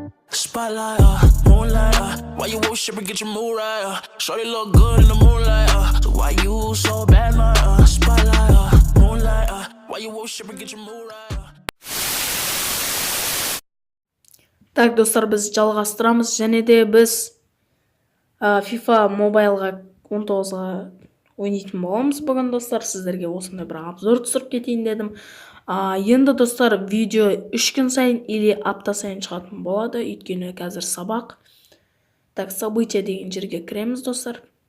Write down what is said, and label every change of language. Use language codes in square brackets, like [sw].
[en] Spotlight, moonlight, why you worship and get your mood right? Shorty look good in the moonlight, so why you so bad, my spotlight, moonlight, why you worship and get your mood right? [kk] Так, достар, біз жалғастырамыз. Және де біз FIFA мобайлға 19-ға ойнайтын боламыз бүгін достар. Сіздерге осындай бір обзор түсіріп кетейін дедім. Енді достар, видео 3 күн сайын или апта сайын шығатын болады, өйткені қазір сабақ. Так, события деген жерге кіреміз достар.